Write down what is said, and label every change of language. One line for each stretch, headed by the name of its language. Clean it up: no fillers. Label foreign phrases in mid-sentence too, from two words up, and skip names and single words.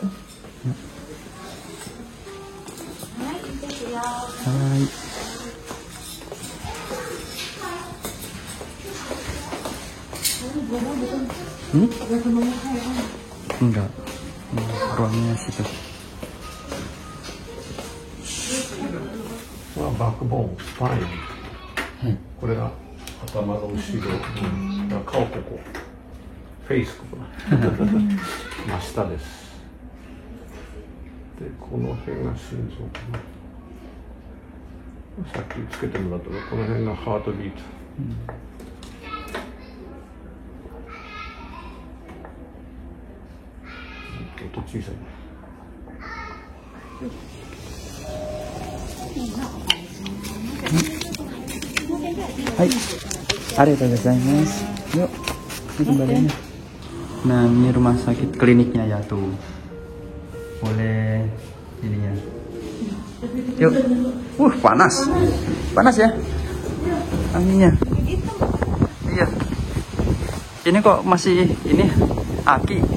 Indonesian: Hai. Enggak. Ruangnya situ.
English: Well, basketball, fine.
Japanese: これが頭の後ろ、顔ここ、フェイスここ真下です。で、この辺が心臓かな。さっきつけてもらったらこの辺がハートビート。音小さい。はい、ありがとう.
Indonesian: Yuk, ini kembaliannya. Nah, ini rumah sakit kliniknya ya tuh. Boleh ini ya. Yuk. Panas. Panas ya? Anginnya. Iya. Ini kok masih ini aki.